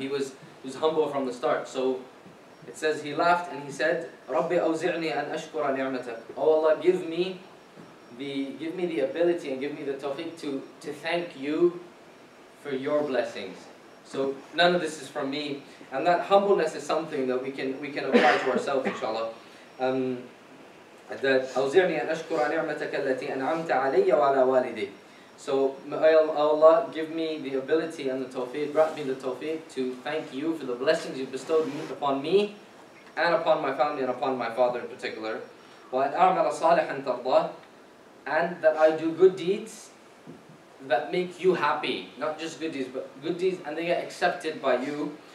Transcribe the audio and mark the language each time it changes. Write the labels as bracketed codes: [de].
[en] He was humble from the start. So it says he laughed and he said, [ar] Rabbi awzi'ni an ashkura ni'matak. [en] Oh Allah, give me the ability and give me the tawfiq to thank you for your blessings. So none of this is from me, and that humbleness is something that we can apply to ourselves, inshallah. [ar] That أوزعني أن أشكر نعمتك التي أنعمت علي وعلى والدي. [en] So may Allah give me the ability and the tawfiq, grant me the tawfiq to thank you for the blessings you bestowed upon me and upon my family and upon my father in particular. [ar] وأن أعمل صالحا ترضاه, [en] and that I do good deeds that make you happy, not just good deeds, but good deeds and they get accepted by you.